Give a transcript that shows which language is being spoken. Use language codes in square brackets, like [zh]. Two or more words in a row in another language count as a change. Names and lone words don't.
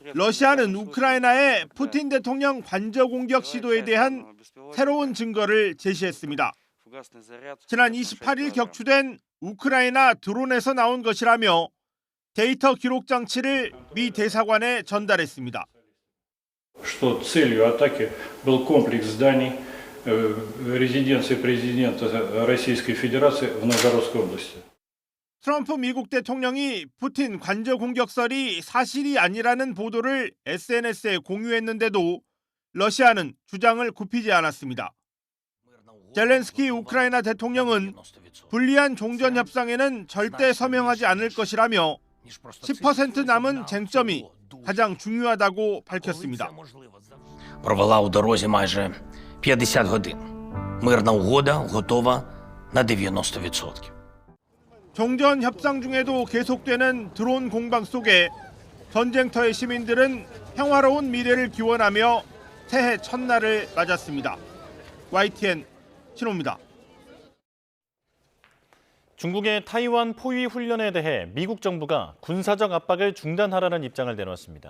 [ko] 러시아는 우크라이나의 푸틴 대통령 관저 공격 시도에 대한 새로운 증거를 제시했습니다. 지난 28일 격추된 우크라이나 드론에서 나온 것이라며 데이터 기록 장치를 미 대사관에 전달했습니다. [ru] Что целью атаки был комплекс зданий резиденции президента Российской Федерации в Новгородской области. [ko] 트럼프 미국 대통령이 푸틴 관저 공격설이 사실이 아니라는 보도를 SNS에 공유했는데도 러시아는 주장을 굽히지 않았습니다. 젤렌스키 우크라이나 대통령은 불리한 종전 협상에는 절대 서명하지 않을 것이라며 10% 남은 쟁점이 가장 중요하다고 밝혔습니다. [uk] Провела у дорозі майже 50 годин. Мирна угода готова на 90%. [ko] 종전 협상 중에도 계속되는 드론 공방 속에 전쟁터의 시민들은 평화로운 미래를 기원하며 새해 첫날을 맞았습니다. YTN 신호입니다. 중국의 타이완 포위 훈련에 대해 미국 정부가 군사적 압박을 중단하라는 입장을 내놓았습니다.